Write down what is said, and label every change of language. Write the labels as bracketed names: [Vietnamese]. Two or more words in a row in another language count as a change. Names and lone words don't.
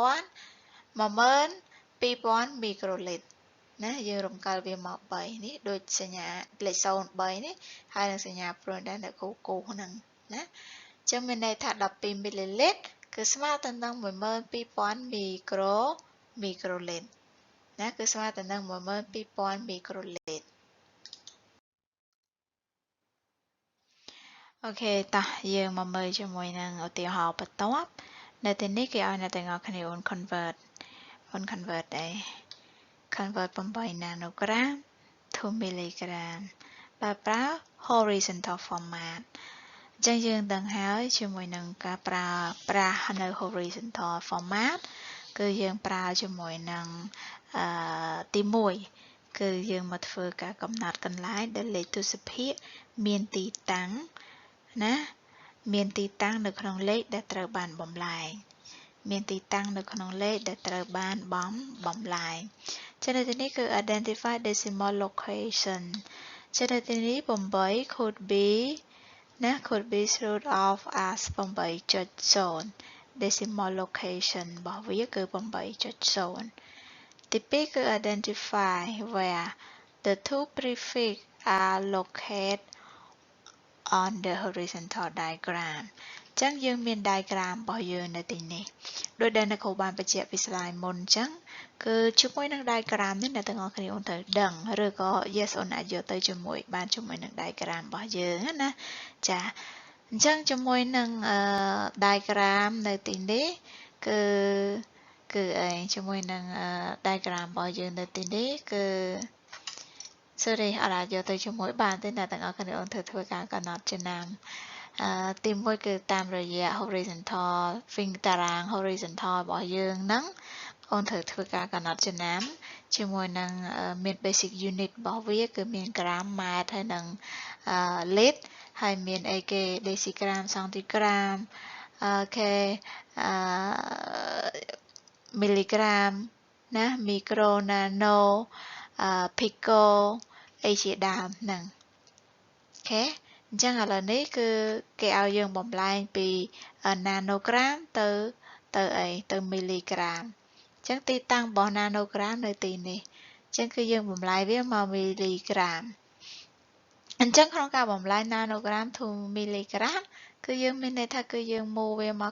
[Khmer] 12000 មីក្រូលីត្រណាយើងរំកិលវាមក3នេះដូចសញ្ញាលេខ03នេះហើយនឹងសញ្ញាព្រួយដែរនៅគូហ្នឹងណាអញ្ចឹងមានន័យថា12មីលីលីត្រគឺស្មើទៅនឹង12000មីក្រូលីត្រណាគឺស្មើទៅនឹង12000មីក្រូលីត្រ អូខេតោះយើងមកមើលជាមួយនឹងឧទាហរណ៍បន្ទាប់នៅទីនេះគេ ឲ្យអ្នកទាំងអស់គ្នាអូន convert អី [English] convert 8 nanogram to milligram [Khmer] បើប្រើ [English] horizontal format [Khmer] អញ្ចឹងយើងដឹងហើយជាមួយនឹងការប្រើនៅ [English] horizontal format [Khmer] គឺយើងប្រើជាមួយនឹងទី1គឺយើងមកធ្វើការកំណត់កន្លែងដែលលេខទស្សភាគ មានទីតាំងណាមានទីតាំងនៅក្នុងលេខដែលត្រូវបានបំលែងមានទីតាំងនៅក្នុងលេខដែលត្រូវបានបំលែងចឹងនៅទីនេះគឺ [English] identify decimal location [Khmer] ចឹងនៅទីនេះ8 [English] could be [Khmer] ណា [English] could be root of as [Khmer] 8.0 [English] decimal location [Khmer] របស់វាគឺ 8.0 ទី2គឺ [English] identify where the two prefix are located on the horizontal diagram [Khmer] ចឹងយើងមាន diagram របស់យើងនៅទីនេះដោយដែលអ្នកគ្រូបានបញ្ជាក់ពី slide មុនចឹងគឺជាមួយនឹង diagram នេះអ្នកទាំងអស់គ្នាអូនត្រូវដឹងឬក៏ yes អូនអាចយកទៅជាមួយបានជាមួយនឹង diagram របស់យើងណា ចាអញ្ចឹងជាមួយនឹង diagram នៅទីនេះគឺអីជាមួយនឹង diagram របស់យើងនៅទីនេះគឺ sorry អត់អាចយកទៅជាមួយបានទេអ្នកទាំងអស់គ្នាអូនធ្វើការកំណត់ចំណាំទី1គឺតាមរយៈ [English] horizontal finger [Khmer] តារាង horizontal របស់យើងហ្នឹងអូនត្រូវធ្វើការកំណត់ចំណាំជាមួយនឹងមាន [English] basic unit [Khmer] របស់វាគឺមាន gram ម៉ែត្រហើយនឹងliter ហើយមានអីគេ [English] decigram centigram [Khmer] គេ milligram ណា [English] micro nano pico [Khmer] អីជាដើមហ្នឹងអូខេអញ្ចឹងឥឡូវនេះគឺគេឲ្យយើងបំលែងពី nanogram ទៅទៅអីទៅមីលីក្រាមអញ្ចឹងទីតាំងរបស់ nanogram នៅទីនេះអញ្ចឹងគឺយើងបំលែងវាមកមីលីក្រាមអញ្ចឹងក្នុងការបំលែង [English] nanogram to milligram [Khmer] គឺយើងមានន័យថាគឺយើងមូលវាមក